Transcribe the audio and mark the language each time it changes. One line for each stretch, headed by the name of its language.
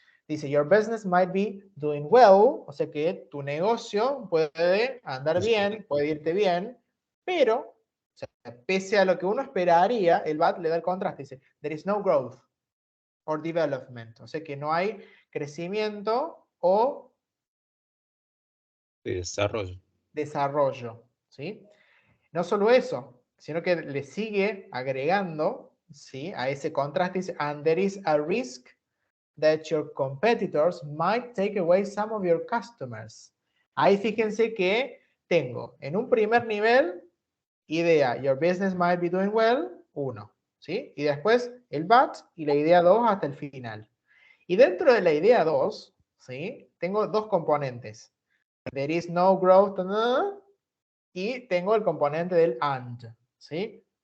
Spanish: Dice, your business might be doing well, o sea que tu negocio puede andar bien, puede irte bien, pero, o sea, pese a lo que uno esperaría, el but le da el contraste, dice, there is no growth or development, o sea que no hay crecimiento o De desarrollo. desarrollo, ¿sí? No solo eso, sino que le sigue agregando, ¿sí?
English: A ese contraste, dice, and there is a risk that your competitors might take away some of your customers.
Spanish: Ahí fíjense que tengo en un primer nivel, idea, your business might be doing well, 1, ¿sí? Y después el but y la idea 2 hasta el final. Y dentro de la idea 2, ¿sí? Tengo dos componentes. There is no growth, y tengo el componente del and, ¿sí?